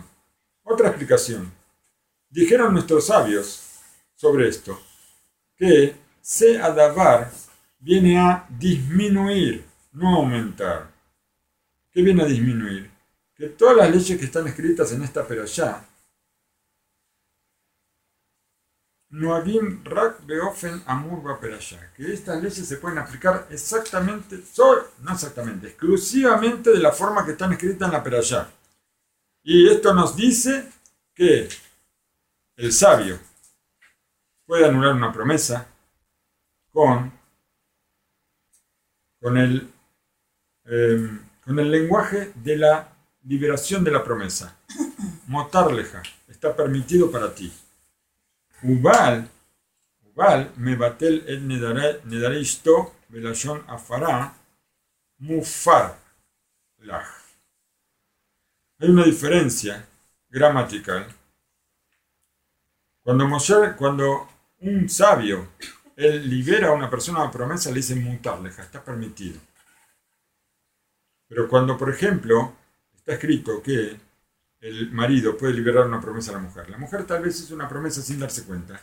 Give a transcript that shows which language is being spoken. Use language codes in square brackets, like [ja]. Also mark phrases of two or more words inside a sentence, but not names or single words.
[es] Otra explicación. Dijeron nuestros sabios sobre esto, que [he] זה הדבר [es] viene a disminuir, no aumentar. ¿Qué viene a disminuir? Que todas las leyes que están escritas en esta perashá, [he] נוהגים רק באופן אמור בפרשה, [es] que estas leyes se pueden aplicar exclusivamente de la forma que están escritas en la perashá. Y esto nos dice que el sabio puede anular una promesa con el lenguaje de la liberación de la promesa. Motarleja, está permitido para ti. [he] ובעל מבטל את נדרי אשתו בלשון הפרה מופר לך. [es] Hay una diferencia gramatical. Cuando un sabio él libera a una persona una promesa, le dice mutarleja, está permitido. Pero cuando, por ejemplo, está escrito que el marido puede liberar una promesa a la mujer tal vez hizo una promesa sin darse cuenta.